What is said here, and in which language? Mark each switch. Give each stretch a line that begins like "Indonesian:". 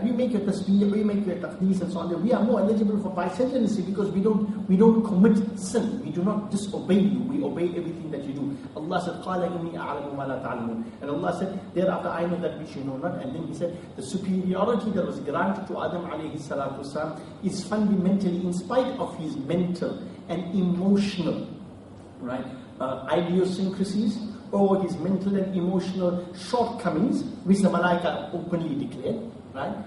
English: We make your tasbih, we make your taqdees and so on. We are more eligible for bicentenary because we don't commit sin. We do not disobey you. We obey everything that you do. Allah said,
Arabic: قَالَ إِنِّي أَعْلَمُ مَا لَا تَعْلَمُونَ.
English: And Allah said, thereafter I know that which you know not. And then He said, the superiority that was granted to Adam alayhi salatu wasalam is fundamentally, in spite of his mental and emotional, right, idiosyncrasies, or his mental and emotional shortcomings, which the Malaika openly declared. Right?